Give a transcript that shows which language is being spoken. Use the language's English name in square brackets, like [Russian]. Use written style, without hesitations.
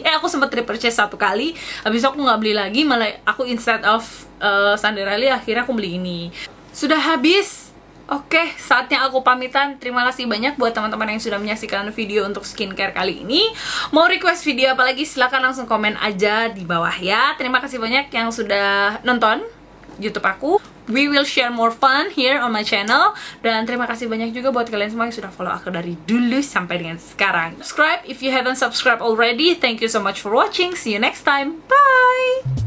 [Indonesian] Aku sempat repurchase 1 kali, habis itu aku nggak beli lagi, malah aku [English] instead of [Indonesian] Sunday Riley akhirnya aku beli ini. Sudah habis. Oke, saatnya aku pamitan. Terima kasih banyak buat teman-teman yang sudah menyaksikan video untuk skincare kali ini. Mau request video apa lagi, silahkan langsung komen aja di bawah ya. Terima kasih banyak yang sudah nonton YouTube aku. [English] We will share more fun here on my channel. [Indonesian] Dan terima kasih banyak juga buat kalian semua yang sudah follow aku dari dulu sampai dengan sekarang. [English] Subscribe if you haven't subscribed already. Thank you so much for watching. See you next time. Bye!